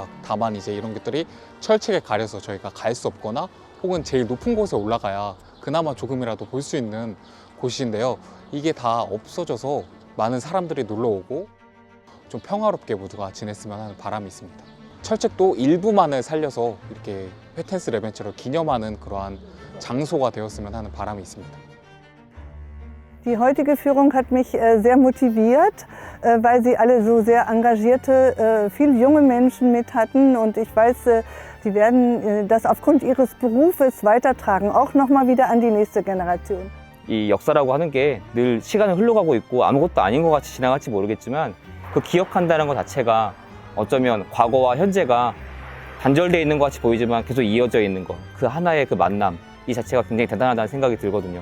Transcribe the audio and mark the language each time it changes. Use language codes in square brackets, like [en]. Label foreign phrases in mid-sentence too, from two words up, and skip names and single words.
[ko] 다만 이제 이런 것들이 철책에 가려서 저희가 갈 수 없거나 혹은 제일 높은 곳에 올라가야 그나마 조금이라도 볼 수 있는 곳인데요. 이게 다 없어져서 많은 사람들이 놀러 오고 좀 평화롭게 모두가 지냈으면 하는 바람이 있습니다. 철책도 일부만을 살려서 이렇게 회텐스 레벤처를 기념하는 그러한 장소가 되었으면 하는 바람이 있습니다. [de] Die heutige Führung hat mich sehr motiviert, weil sie alle so sehr engagierte, viele junge Menschen mit hatten. Und ich weiß, sie werden das aufgrund ihres Berufes weitertragen, auch nochmal wieder an die nächste Generation. [ko] 이 역사라고 하는 게 늘 시간이 흘러가고 있고 아무것도 아닌 것 같이 지나갈지 모르겠지만 그 기억한다는 것 자체가 어쩌면 과거와 현재가 단절되어 있는 것 같이 보이지만 계속 이어져 있는 것, 그 하나의 그 만남, 이 자체가 굉장히 대단하다는 생각이 들거든요.